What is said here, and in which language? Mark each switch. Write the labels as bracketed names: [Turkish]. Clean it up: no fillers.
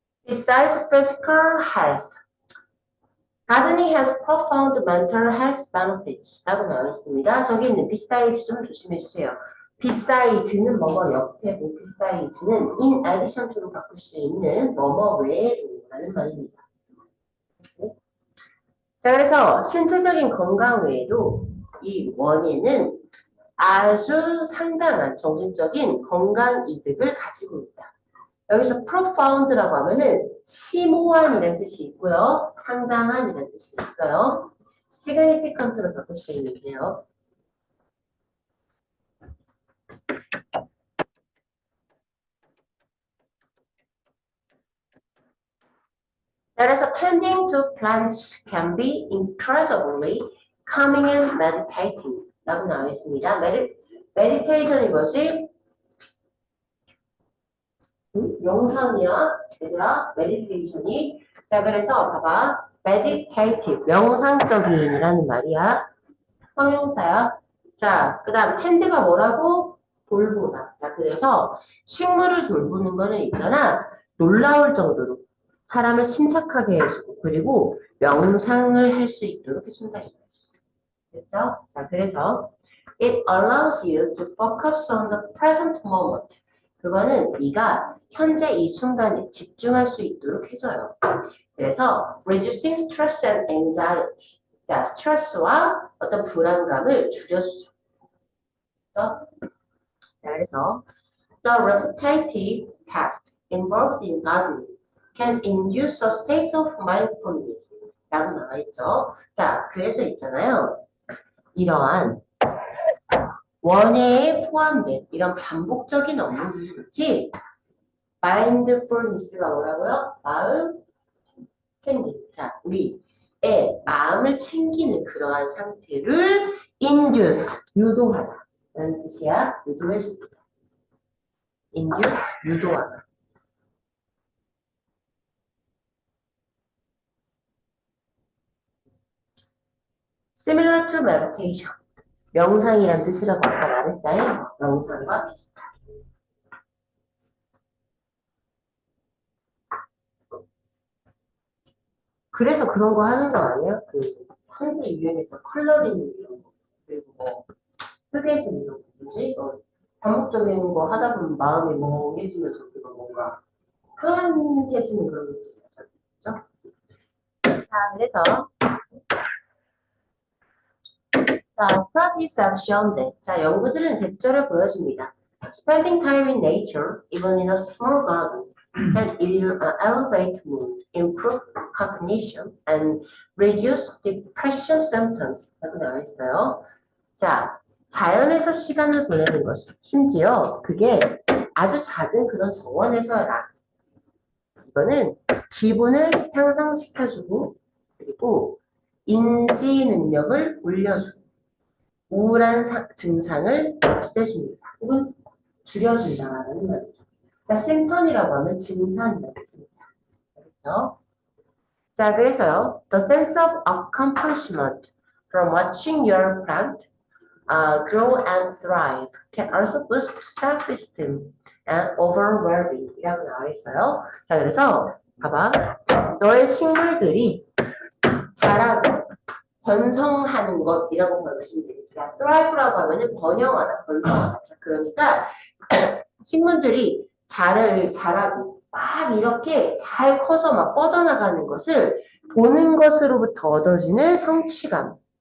[English] Besides physical health, gardening has profound mental health benefits [Korean] 라고 나와 있습니다. 저기 있는 besides 좀 조심해 주세요. beside는 뭐뭐 옆에고 besides는 in addition to로 바꿀 수 있는 뭐뭐 외에라는 말입니다. 자, 그래서 신체적인 건강 외에도 이 원예는 아주 상당한 정신적인 건강 이득을 가지고 있다. 여기서 profound라고 하면은 심오한이라는 뜻이 있고요. 상당한이라는 뜻이 있어요. significant로 바꿀 수 있는데요. [English] 그래서 tending to plants can be incredibly calming and meditating [Korean] 라고 나와 있습니다. meditation이 뭐지? 명상이야. 얘들아, meditation이. 자, 그래서 봐봐. meditative, 명상적인이라는 말이야. 형용사야. 자, 그 다음 tend가 뭐라고? 돌보다. 자, 그래서 식물을 돌보는 거는 있잖아. 놀라울 정도로 사람을 침착하게 해주고 그리고 명상을 할 수 있도록 해준다. 됐죠? 자, 그래서 [English] it allows you to focus on the present moment. [Korean] 그거는 네가 현재 이 순간에 집중할 수 있도록 해줘요. 그래서 [English] reducing stress and anxiety. [Korean] 자, 스트레스와 어떤 불안감을 줄여주죠. 그렇죠? 자, 그래서 [English] the repetitive task involved in gardening can induce a state of mindfulness [Korean] 라고 나와 있죠. 자, 그래서 있잖아요. 이러한 원예에 포함된 이런 반복적인 업무들이지 mindfulness가 뭐라고요? 마음 챙김. 자, 우리의 마음을 챙기는 그러한 상태를 induce, 유도하다 라는 뜻이야. 유도해줍니다. induce, 유도하다. [English] similar to meditation. [Korean] 명상이란 뜻이라고 아까 말했다요. 명상과 비슷하게. 그래서 그런 거 하는 거 아니야? 그 한때 유행했던 컬러링 이런 거 그리고 뭐 뜨개질 이런 거 뭐지? 반복적인 거 하다 보면 마음이 멍해지면서 우리가 뭔가 편안해지는 그런 느낌이 있죠. 자, 그래서 자, [English] studies have shown that. [Korean] 자, 연구들은 대조를 보여줍니다. [English] Spending time in nature, even in a small garden, can elevate mood, improve cognition, and reduce depression symptoms. [Korean] 라고 나와 있어요. 자, 자연에서 시간을 보내는 것, 심지어 그게 아주 작은 그런 정원에서라. 이거는 기분을 향상시켜주고, 그리고 인지 능력을 올려주고, 우울한 증상을 없애줍니다. 혹은 줄여준다라는 말이죠. 자, 심턴이라고 하면 증상이라고 했습니다. 그렇죠? 자, 그래서요. [English] The sense of accomplishment from watching your plant grow and thrive can also boost self-esteem and overwhelming [Korean] 이라고 나와 있어요. 자, 그래서 봐봐. 너의 식물들이 자라고 번성하는 것이라고 보시면 되겠죠. thrive라고 하면은 번영하다, 번성하다. 그러니까 식물들이 자라고 막 이렇게 잘 커서 막 뻗어나가는 것을 보는 것으로부터 얻어지는 성취감.